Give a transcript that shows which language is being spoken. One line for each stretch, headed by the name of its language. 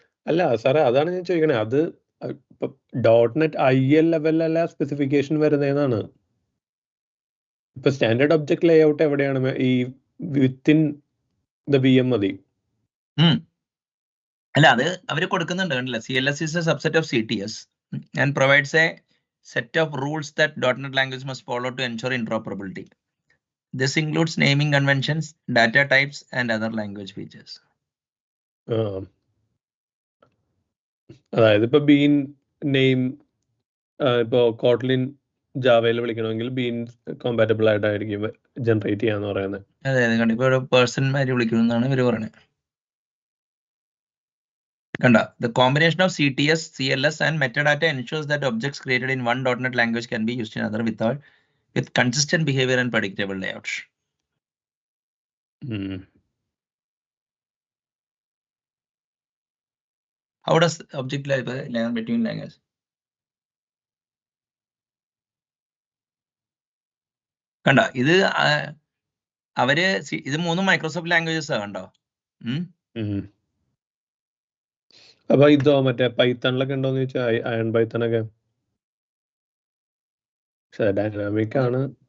Malayalam: അല്ല സാറേ, അതാണ് ഞാൻ ചോദിക്കണേ. അത് .NET IL ലെവലിലല്ല സ്പെസിഫിക്കേഷൻ വരുന്നതെന്നാണ്. ഇപ്പൊ സ്റ്റാൻഡേർഡ് ഒബ്ജക്ട് ലേഔട്ട് എവിടെയാണ്? ഈ
English: within the VM
Malayalam: മതി. അല്ല അത് അവര് കൊടുക്കുന്നുണ്ട് കണ്ടില്ല.
English: CLS is a subset of CTS and provides a set of rules that .NET language must follow to ensure interoperability. This includes naming conventions, data types, and other language features.
Malayalam: അതായത് ഇപ്പൊ been name ഇപ്പോ Kotlin ജാവയിൽ വിളിക്കണമെങ്കിൽ been compatible ആയിട്ടായിരിക്കും generate ചെയ്യാന്ന് പറയുന്നത്. അതെ അതെ, കണ്ട ഇപ്പൊ പേഴ്സൺമാര് വിളിക്കുന്നതാണ് ഇവര് പറയുന്നത്. കണ്ട,
English: the combination of CTS, CLS, and metadata ensures that objects created in one .NET language can be used in other with consistent behavior and predictable layouts. How does object layer between languages?
Malayalam: കണ്ട, ഇത് അവര് ഇത് 3 Microsoft languages ആ കണ്ടോ. അപ്പൊ ഇതോ മറ്റേ പൈത്തണിലൊക്കെ ഉണ്ടോന്ന് ചോദിച്ചാൽ അയൺ പൈത്തണൊക്കെ ഡൈനാമിക് ആണ്.